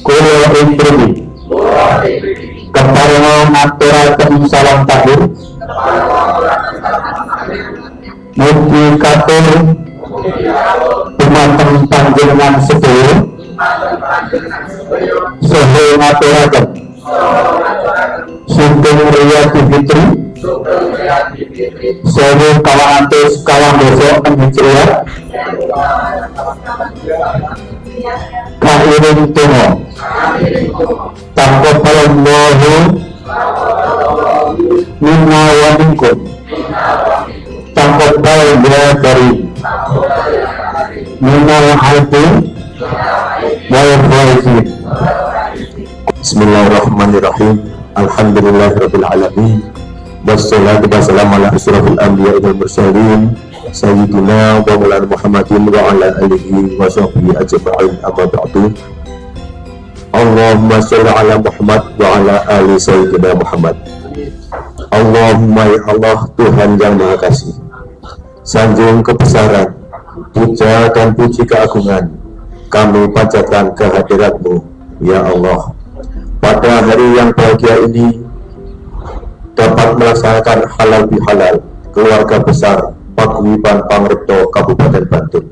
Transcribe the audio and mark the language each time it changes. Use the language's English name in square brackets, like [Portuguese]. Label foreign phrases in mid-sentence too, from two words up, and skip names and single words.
[Javanese] Kulo instruksi kepareng ngaturaken salam tahun mugi katur dumateng panjenengan sedaya saha ngaturaken Sugeng Riyadi Fitri 1400 Hijriah kairing tunggu [Arabic] تقبل الله منا ومنكم تقبل يا كريم من العائدين والفائزين. بسم الله الرحمن الرحيم. الحمد لله رب العالمين. والصلاة والسلام على أشرف الأنبياء والمرسلين سيدنا ومولانا محمد وعلى آله وصحبه أجمعين، أما بعد. اللهم صل على محمد وعلى آل سيدنا محمد. اللهم يا الله, [Indonesian] Tuhan yang Maha Kasih, sanjung kebesaran, puja dan puji keagungan kami panjatkan kehadirat-Mu [Arabic] يا الله. [Indonesian] Pada hari yang bahagia ini dapat melaksanakan halal bihalal keluarga besar Paguyuban Pangripto Kabupaten Bantul.